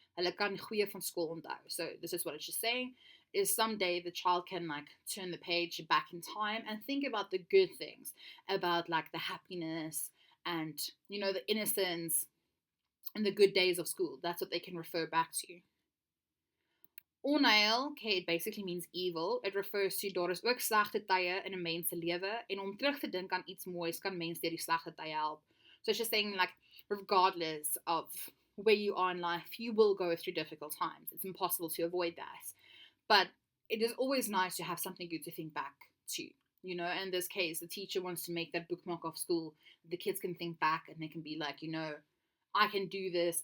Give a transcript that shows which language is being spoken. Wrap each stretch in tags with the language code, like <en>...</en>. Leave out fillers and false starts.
<af>Hulle kan goeie van skool onthou.</af> <en>So this is what it's just saying, is someday the child can turn the page back in time and think about the good things, about the happiness and, the innocence and the good days of school. That's what they can refer back to. Onheil, okay, it basically means evil. It refers to</en> <af>daar is ook slegte tye in 'n mens se lewe en om terug te dink aan iets moois kan mens deur die slegte tye help.</af> <en>So it's just saying regardless of where you are in life, you will go through difficult times. It's impossible to avoid that. But it is always nice to have something good to think back to. In this case, the teacher wants to make that bookmark of school. The kids can think back and they can be like, I can do this.</en>